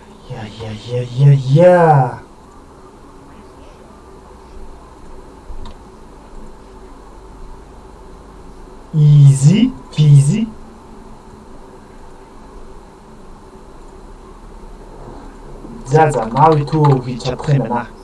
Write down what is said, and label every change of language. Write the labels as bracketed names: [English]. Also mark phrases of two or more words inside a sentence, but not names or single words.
[English] Yeah. Easy peasy. [Mongolian] За Navi 2 хийж чадах юм байна.